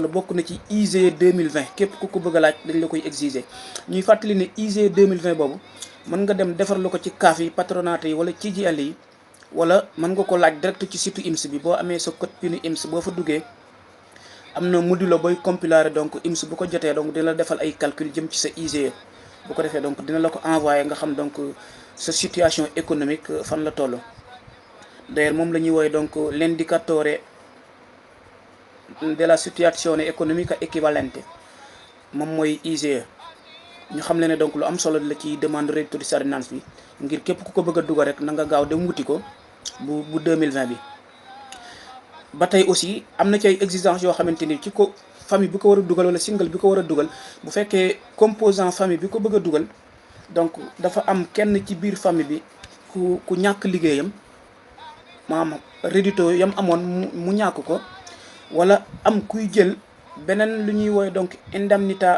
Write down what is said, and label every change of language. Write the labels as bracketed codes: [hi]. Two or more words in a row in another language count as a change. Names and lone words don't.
[wo] solo bokk na ci ISEE 2020 képp ku ko bëgg a laaj dañ la koy exiger ñuy fàttali ne ISEE 2020 boobu mën nga dem defarlu ko ci CAF yi patronat yi wala ci CGIL yi wala mën nga ko laaj direct ci site IMS bi boo amee sa code PIN IMS boo fa duggee am na module booy compiler donc IMS bu ko jotee donc dina la defal ay calcul jëm ci sa ISEE bu ko defee donc dina la ko envoyer nga xam donc sa [fr] situation économique [wo] fan la toll. d'ailleurs moom la ñuy woowee donc [it] l'indicatore della situazione economica equivalente [wo] moom mooy ISEE. ñu xam le ne donc lu am solo la ci demande [it] reddito di cittadinanza [wo] bi ngir képp ku ko bëgg a dugal rek na nga gaaw dem wuti ko bu 2020 bi. ba tey aussi am na ci ay exigences yoo xamante ni ci ko famille bi ko war a dugal wala single bi ko war a dugal bu fekkee composant famille bi ko bëgg a dugal donc dafa am kenn ci biir famille bi ku ñàkk liggéeyam maanaam reddito yam amoon mu ñàkk ko wala am kuy jël beneen lu ñuy woowee donc indemnità